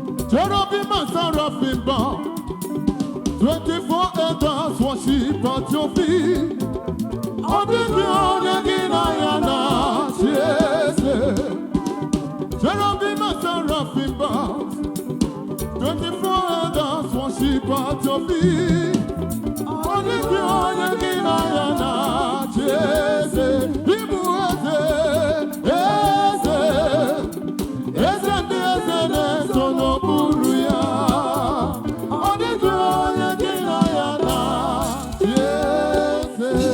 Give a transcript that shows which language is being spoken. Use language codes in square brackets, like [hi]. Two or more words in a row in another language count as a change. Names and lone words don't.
[en] Cherubim and seraphim bow. Twenty-four elders worship at your feet. [ig] Ọ dịghị onye gị na ya na-achị eze. [en] Cherubim and seraphim bow. Twenty-four elders worship at your feet. [ig] Ọ dịghị onye gị na ya na-achị eze. Ị bụ eze, eze, eze ndị eze na-eto n'okpuru ya. Ọ dịghị onye gị na ya na-achị eze.